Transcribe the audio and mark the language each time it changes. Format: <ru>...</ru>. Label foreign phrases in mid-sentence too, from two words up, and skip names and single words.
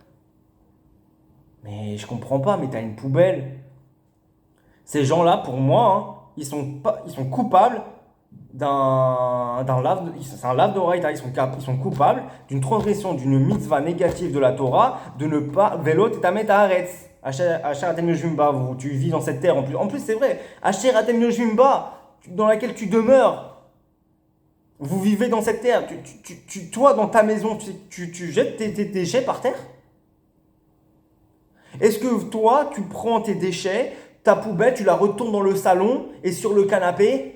<fr>Mais je comprends pas, mais t'as une poubelle. Ces gens-là, pour moi, hein, ils sont coupables c'est un lave d'oreille, ils sont coupables d'une transgression d'une mitzvah négative de la Torah, de ne pas</fr> <he>ולא תטמאו את הארץ. אשר אתם יושבים</he> <fr>tu vis dans cette terre en plus. En plus, c'est vrai.</fr> <he>אשר אתם יושבים</he> <fr>dans laquelle tu demeures. Vous vivez dans cette terre. Toi, dans ta maison, tu jettes tes déchets par terre? Est-ce que toi, tu prends tes déchets, ta poubelle, tu la retournes dans le salon et sur le canapé?</fr>